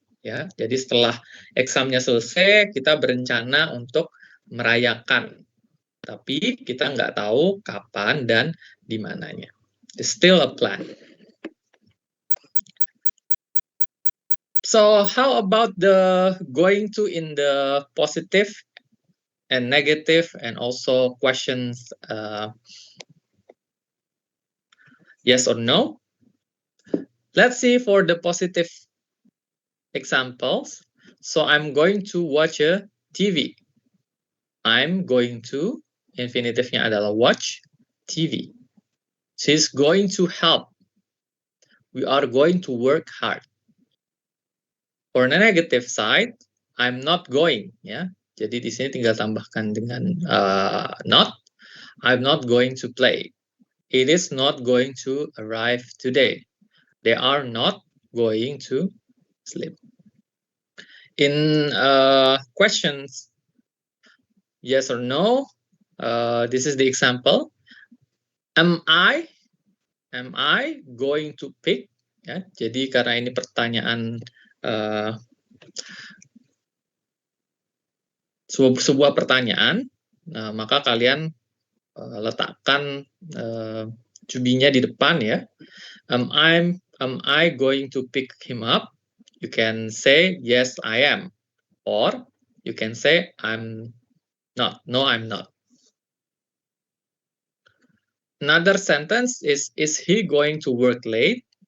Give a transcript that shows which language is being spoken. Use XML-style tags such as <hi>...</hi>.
<id>Ya, jadi setelah examnya selesai, kita berencana untuk merayakan. Tapi kita nggak tahu kapan dan di mananya.</id> <en>It's still a plan. So how about the going to in the positive and negative and also questions yes or no? Let's see for the positive examples. So I'm going to watch a TV. I'm going to,</en> <id>infinitifnya adalah</id> <en>watch TV. She's going to help. We are going to work hard. For the negative side, I'm not going.</en> <id>Ya, jadi di sini tinggal tambahkan dengan not.</id> <en>I'm not going to play. It is not going to arrive today. They are not going to sleep. In questions, yes or no, this is the example. Am I going to pick?</en> <id>Ya, jadi karena ini pertanyaan sebuah pertanyaan, maka kalian letakkan to-be-nya di depan ya.</id> <en>Am I going to pick him up? You can say yes I am, or you can say I'm not. No, I'm not. Another sentence is he going to work late?</en>